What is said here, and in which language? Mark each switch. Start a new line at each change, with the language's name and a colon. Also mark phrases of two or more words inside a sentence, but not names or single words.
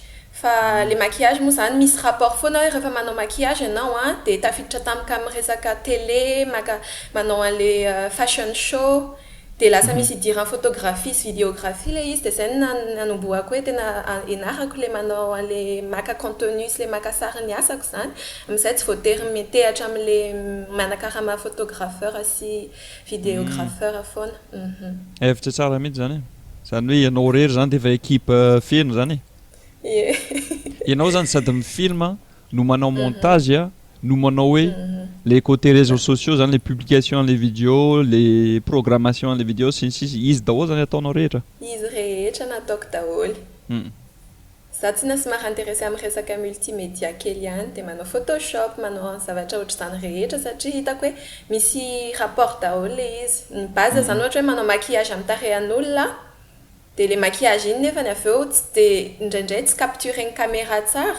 Malagasy: Fa le maquillage moa zany misy rapport foana hoe rehefa manao maquillage ianao de tafiditra tamika amin'ny resaka télé, manao an'le
English: fashion show
Malagasy: dia lasa misy idiran'ny photographie sy vidéographie ilay izy dia izay nanomboako hoe tena ianarako ilay manao an'ilay maka contenu sy ilay maka sary ny asako izany amin'izay tsy voatery mitehatra amin'ilay manakara photographer sy vidéographeur foana. Hevitra tsara mihitsy zany e. Zany hoe ianao rery zany dia efa équipe feno zany e. Ie. Ianao zany sady mifilma no manao montage no manao hoe
French: les côtés réseaux sociaux
Malagasy: zany
French: les publications les vidéos les programmations les vidéos
Malagasy: sy ny sisy izy daholo zany ataonao rehetra. Izy rehetra nataoko daholo. Za tsy somary intéressé amin'ny resaka multimédia kely ihany dia manao photoshop manao zavatra ohatr'izany rehetra satria hitako hoe misy rapport daholo ilay izy. Ny base zany ohatra hoe manao maquillage amin'ny tarehan'olona dia ilay maquillage iny nefa ny avy eo tsy dia indraindray tsy captureny caméra tsara.